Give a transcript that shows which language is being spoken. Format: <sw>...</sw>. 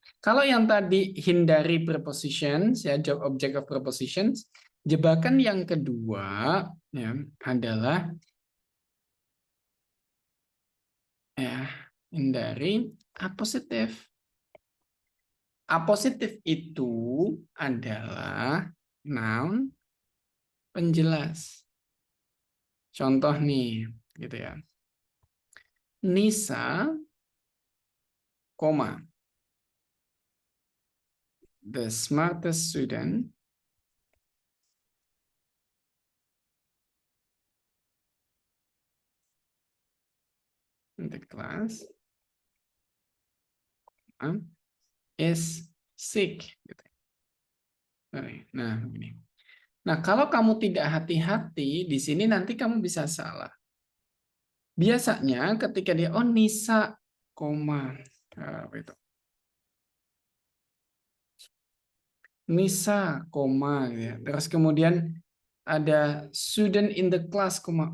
<id>Kalau yang tadi hindari prepositions ya,</id> <en>job object of prepositions,</en> <id>jebakan yang kedua ya adalah ya hindari apositif. Apositif itu adalah noun penjelas. Contoh nih, gitu ya.</id> <en>Nisa, koma, the smartest student in the class is sick.</en> <id>Gitu. Nah, begini. Nah, kalau kamu tidak hati-hati, di sini nanti kamu bisa salah. Biasanya ketika dia, oh Nisa, koma, itu. Nisa, koma, gitu ya. Terus kemudian ada</id> <en>student in the class,</en> <id>koma.</id>